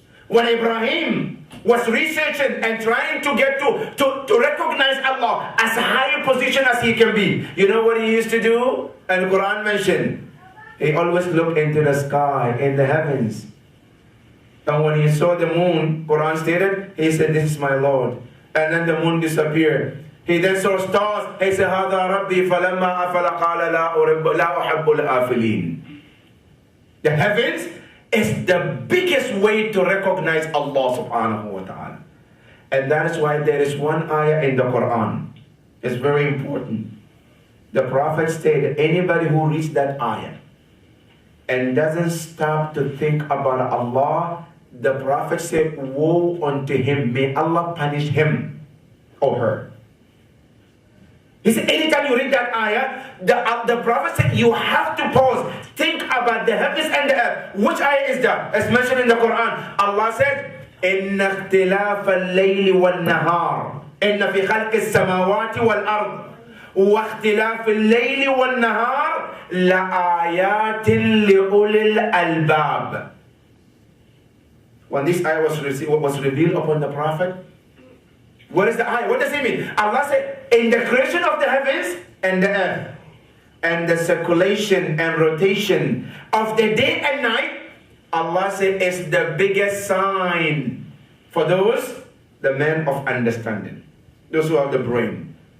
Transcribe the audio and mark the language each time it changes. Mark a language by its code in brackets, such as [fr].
[en] When Ibrahim was researching and trying to get to recognize Allah as a higher position as he can be, you know what he used to do? And the Quran mentioned, he always looked into the sky, in the heavens. And when he saw the moon, Quran stated, he said, this is my Lord. And then the moon disappeared. He then saw stars. He said, [ar] هَذَا رَبِّي فَلَمَّا أَفَلَ قَالَ لَا أُحِبُّ الْآفِلِينَ. [en] The heavens is the biggest way to recognize Allah subhanahu wa ta'ala. And that is why there is one ayah in the Quran. It's very important. The Prophet stated, anybody who reads that ayah and doesn't stop to think about Allah, the Prophet said, woe unto him. May Allah punish him or her. He said, anytime you read that ayah, the Prophet said, you have to pause. Think about the heavens and the earth. Which ayah is that? As mentioned in the Quran. Allah said, [ar] إِنَّ اخْتِلَافَ اللَّيْلِ وَالنَّهَارِ إِنَّ فِي خَلْقِ السَّمَاوَاتِ وَالْأَرْضِ وَاخْتِلَافِ اللَّيْلِ وَالنَّهَارِ لَآيَاتٍ لِأُولِي الْأَلْبَابِ. [en] When this ayah was revealed upon the Prophet, what is the ayah? What does it mean? Allah said, in the creation of the heavens and the earth, and the circulation and rotation of the day and night, Allah said, is the biggest sign for those, the men of understanding, those who have the brain.